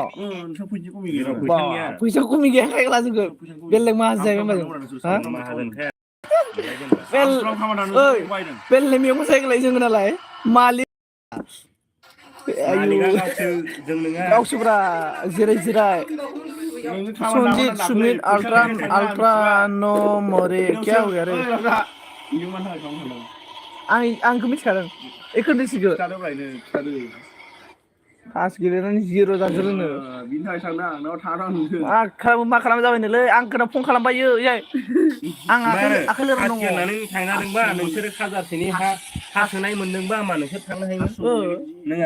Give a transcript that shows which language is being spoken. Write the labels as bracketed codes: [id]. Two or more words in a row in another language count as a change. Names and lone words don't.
[brx] नोंसोर फैसा खमिगोन बा फैसा खमि गैया खायला जोंखौ बेलेग माहाजोन जाहैबाय हा माहाजोनखाय बेलेग मैगं सायगलाय जोङो नालाय मालिक मालिका गावसो जों नङा गावसोब्रा जिराय संजीत सुमित अल्ट्रा नो [hi] मरे क्या हो गया रे [brx] आंखौ मिथिखादों एखौ मिथिगौ पास गेलेनानै 0 जाग्रोनो बिनि थाखाय सानदों आंनाव थानांगौ मा खालाम जाबाय आंखौनो फन खालामबायो आं आखाइ लिरना दङ होननानै थांनादोंबा नोंसोरो खाजारसेनि हा सोनाय मोनदोंबा होमबा नोंसोर थांनो हायोमोन नङा